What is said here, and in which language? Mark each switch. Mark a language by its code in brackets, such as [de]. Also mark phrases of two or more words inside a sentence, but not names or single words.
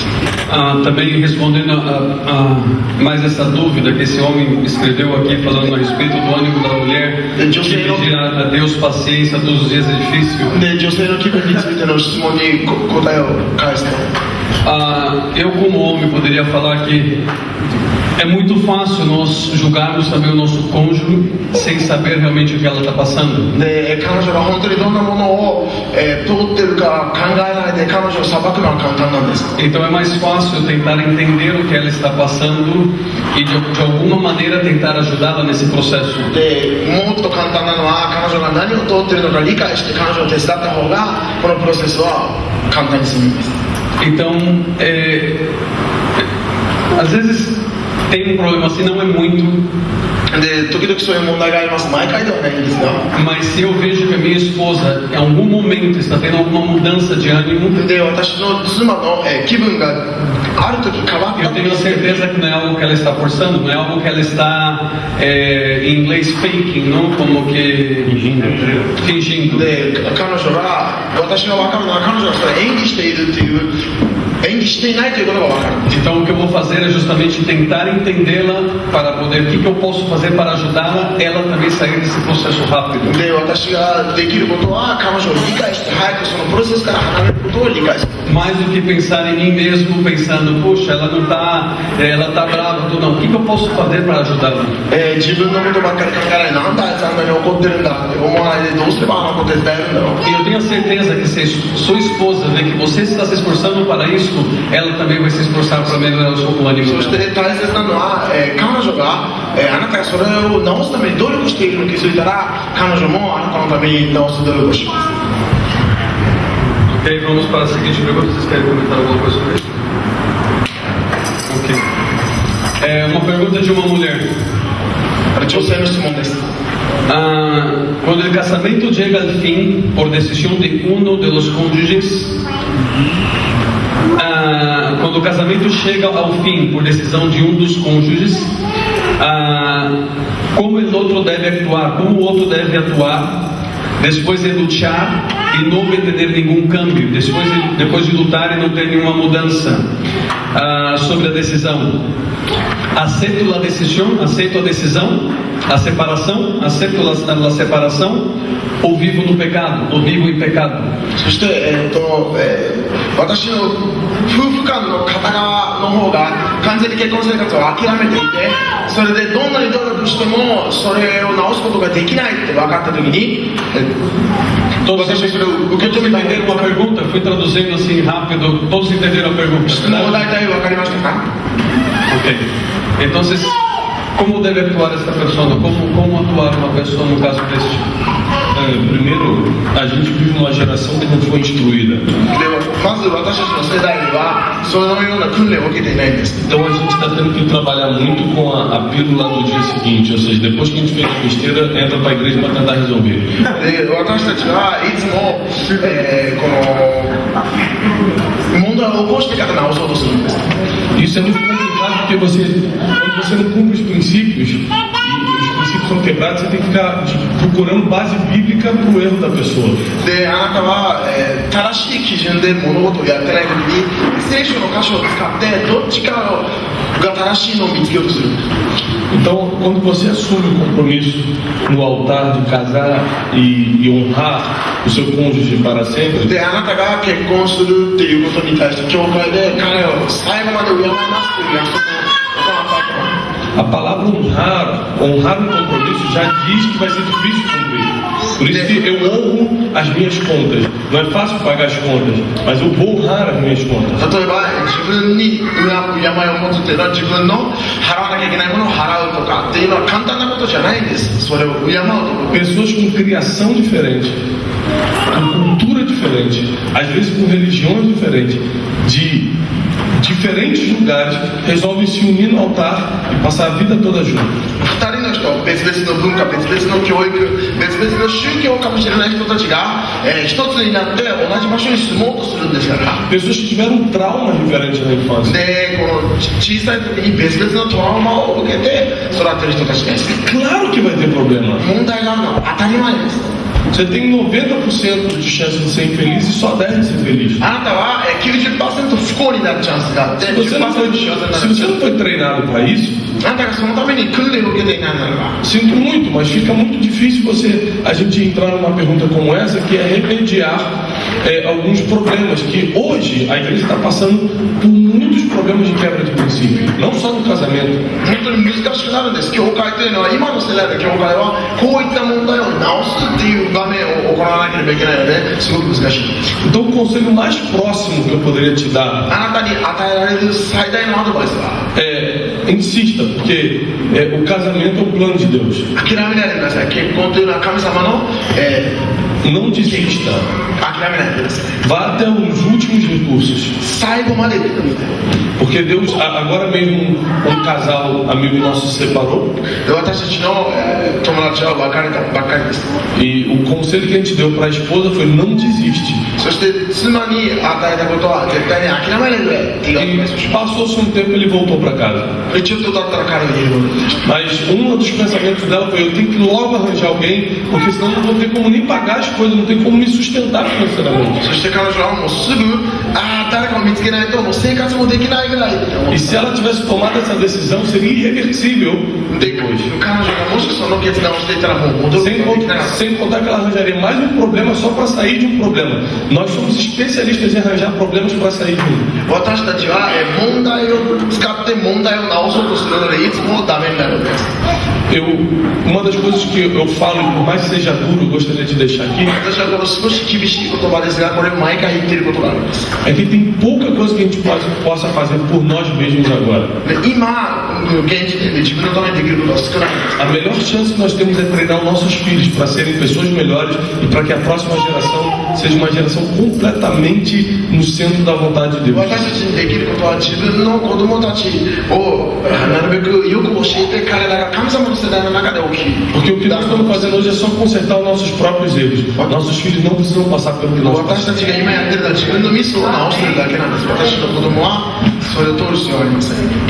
[pt] Também respondendo a mais essa dúvida que esse homem escreveu aqui, falando a respeito do ânimo da mulher, de pedir a Deus paciência todos os dias é difícil. [ja] で女性の気分についての質問に答えを返すと、 [pt] eu como homem poderia falar que é muito fácil nós julgarmos também o nosso cônjuge sem saber realmente o que ela está passando. [ja] で彼女が本当にどんなものを、通ってるか考えないで彼女を裁くのは簡単なんです。 [pt] Então é mais fácil tentar entender o que ela está passando e de alguma maneira tentar ajudá-la nesse processo. [ja] でもっと簡単なのは彼女が何を通ってるのか理解して彼女を手伝った方がこのプロセスは簡単に済みます。 [pt] Então, às vezes tem problema assim, não é muito. [ja] で時々そういう問題があります。毎回ではないんですが、 [pt] Mas se eu vejo que a minha esposa em algum momento está tendo alguma mudança de ânimo, [ja] で私の妻の、気分がある時変わった [pt] eu tenho certeza que não é algo que ela está forçando, não é algo que ela está, em inglês, faking, não? Como que... fingindo. [ja] で彼女が私が分かるのは彼女がそれ演技しているっていう演技していないということが分かる。 [pt] Então o que eu vou fazer é justamente tentar entendê-la para poder, o que eu posso fazer para ajudá-la, ela também sair desse processo rápido. で私ができることは彼女を理解して早くそのプロセスから離れることを理解する。 Mais do que pensar em mim mesmo, pensando, puxa, ela não está, ela está brava, tudo não. O que eu posso fazer para ajudá-la? [ja] 自分のことばっかり考えない。なんであいつあんなに怒ってるんだって思わないでどうすればあの子手伝えるんだろう。 [pt] E eu tenho certeza que se sua esposa vê que você está se esforçando para isso, ela também vai se esforçar para melhorar o ânimo [ja] そして [pt] dela. [ja] 大切なのは、彼女が、あなたがそれを直すために努力しているのに気づいたら彼女もあなたのために直す努力をします。 [pt] Ok, vamos para a seguinte pergunta. Vocês querem comentar alguma coisa sobre isso? Ok. É uma pergunta de uma mulher. [ja] 女性の質問です。 [es] Cuando el casamento llega al fin por decisión de uno de los cónyuges, [pt] cuando o casamento chega ao fim por decisão de um dos cônjuges, como o outro deve actuar, como o outro deve atuar depois de lutar e não ter nenhum câmbio, depois de lutar e não ter nenhuma mudança sobre a decisão. Aceito a decisão, aceito a decisão, a separação, aceito a separação, ou vivo no pecado, ou vivo em pecado. [ja] そして、私の夫婦間の片側の方が完全に結婚生活を諦めていて、それでどんなに努力してもそれを直すことができないって分かった時に、 [pt] Todos entenderam uma pergunta? Fui traduzindo assim rápido. Todos entenderam a pergunta? [ja] 質問は大体分かりましたか？ Ok. [es] Entonces, ¿cómo debe actuar esta persona? [pt] ¿Cómo actuar uma pessoa no caso deste? Primeiro, a gente vive numa geração que não foi instruída. [ja] でまず私たちの世代にはそのような訓練を受けていないんです。 [pt] Então a gente está tendo que trabalhar muito com a pílula do dia seguinte, ou seja, depois que a gente fez a besteira, entra para a igreja para tentar resolver. [ja] で私たちはいつも、この問題を起こしてから直そうとするんです。 [pt] Isso é muito complicado porque quando você não cumpre os princípios e os princípios são quebrados, você tem que ficar procurando base bíblica para o erro da pessoa. [ja] であなたは、正しい基準で物事をやってない時に聖書の箇所を使ってどっちかが正しいのを見つけようとする。 [pt] Então, quando você assume o compromisso no altar de casar e honrar o seu cônjuge para sempre, [ja] であなたが結婚するっていうことに対して教会で彼を最後まで敬いますという約束を行った後、 [pt] a palavra honrar um compromisso já diz que vai ser difícil cumprir. Por isso que eu honro as minhas contas. Não é fácil pagar as contas, mas eu vou honrar as minhas contas. [ja] 例えば自分に敬いを持つっていうのは自分の払わなきゃいけないものを払うとかっていうのは簡単なことじゃないんです。それを敬うと。 [pt] Pessoas com criação diferente, com cultura diferente, às vezes com religiões diferentes, de diferentes lugares, resolvem se unir no altar e passar a vida toda junto. [ja] 二人の人、別々の文化、別々の教育、別々の宗教かもしれない人たちが、一つになって同じ場所に住もうとするんですから。 [pt] Pessoas que tiveram traumas diferentes na infância. [ja] で、この小さい時に別々のトラウマを受けて育っている人たちです。 [pt] Claro que vai ter problema. [ja] 問題があるのは当たり前です。 [pt] Você tem 90% de chance de ser infeliz e só 10% de ser feliz. [ja] あなたは90% 不幸になるチャンスがあって [pt] Se você não [ja] 10% 幸せになる [pt] foi treinado para isso, [ja] あなたがそのために訓練を受けていないならば [pt] sinto muito, mas fica muito difícil a gente entrar numa pergunta como essa, que é remediar alguns problemas que hoje a igreja está passando por muitos problemas de quebra de princípio, não só no casamento. [ja] 本当に難しくなるんです。教会というのは今の世代の教会はこういった問題を直すっていう場面を行わなければいけないのですごく難しいんです。 [pt] Então o conselho mais próximo que eu poderia te dar [ja] あなたに与えられる最大のアドバイスは [pt] insista, porque o casamento é o plano de Deus. [ja] 諦めないでください。結婚というのは神様の、 [pt] Não desista. [ja] 諦めないでください。 [pt] Vá até os últimos recursos. [ja] 最後まで行ってください。 [pt] Porque Deus, agora mesmo um casal amigo nosso se separou [ja] で私たちの、友達は別れたばっかりです。 [pt] e o conselho que a gente deu para a esposa foi não desiste. [ja] そして妻に与えたことは絶対に諦めないでくれっていうアドバイスをし [pt] E [ja] ま [pt] passou-se um tempo ele voltou para casa. [ja] す。ちょっと経ったら彼は家に戻ってきました。 [pt] Mas um dos pensamentos dela foi: eu tenho que logo arranjar alguém, porque senão não vou ter como nem pagar as coisas, não tem como me sustentar financeiramente. [ja] そして彼女はもうすぐ誰かを見つけないともう生活もできないぐらいって思っ [pt] E se ela tivesse tomado essa decisão, seria irreversível [ja] て、彼女がもしその決断をしていたらもう戻ることができなかった。 [pt] sem contar que ela arranjaria mais um problema só para sair de um problema. Nós somos especialistas em arranjar problemas para sair de um. [ja] 私たちは問題を使って問題を直そうとするのでいつもダメになるんです。 [pt] Uma das coisas que eu falo, por mais que seja duro, eu gostaria de deixar aqui, [ja] 私はこの少し厳しい言葉ですがこれ毎回言っていることがあるんです。 [pt] é que tem pouca coisa que a gente possa fazer por nós mesmos agora. [ja] で今現時点で自分のためにできることは少ないんです。 [pt] A melhor chance que nós temos é treinar os nossos filhos para serem pessoas melhores e para que a próxima geração seja uma geração completamente no centro da vontade de Deus. [ja] 私たちにできることは自分の子供たちをなるべくよく教えて彼らが神様の世代の中で大きい。 [pt] Porque o que nós estamos fazendo hoje é só consertar os nossos próprios erros. Nossos filhos não precisam passar pelo que nós [ja] 私た [pt] passamos. [ja] ちが今やってるのは自分のミスを直してるだけなんです。私の子供はそれを通る必要はありません。